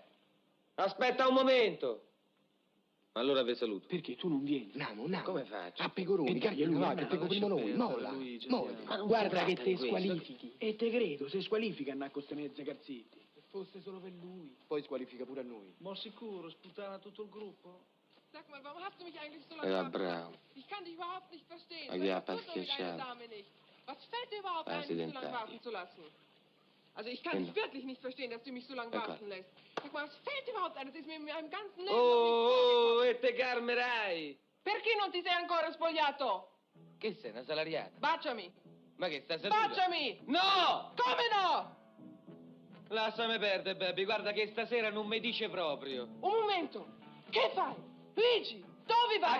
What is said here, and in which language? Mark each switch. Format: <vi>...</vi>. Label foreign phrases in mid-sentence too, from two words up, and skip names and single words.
<it>Aspetta un momento. Allora vi saluto. Perché tu non vieni? No. Come faccio? A Pecoroni, carica lui, va, che pego prima noi. Molla. Guarda che te squalifichi. E te credo, se squalifica andare con queste mezze calzetti. Se fosse solo per lui. Poi squalifica pure a noi. Ma sicuro, sputana tutto il gruppo?</it> <de>Sag mal, warum hast du mich eigentlich so Eva lange Braun. Ich kann dich überhaupt nicht verstehen.</de> <it>Ma chi ha</it> <de>Was tut mit einer</de> <it>schiacciato?</it> <de>Dame nicht? Was fällt dir überhaupt Ah, ein, mich so lange</de> <it>sedentaria.</it> <de>warten zu lassen? Also ich kann dich wirklich nicht verstehen, dass du mich so lange</de> <it>Ecco.</it> <de>warten lässt. Sag mal, was fällt dir überhaupt ein? Das ist mir in meinem ganzen Leben noch nicht</de> <it>Oh, e te calmerai. Perché non ti sei ancora spogliato? Che sei, una salariata? Baciami! Ma che stai seduta? Baciami! No! Come no? Lasciami perdere, baby, guarda che stasera non mi dice proprio. Un momento! Che fai? Luigi, dove vai?</it>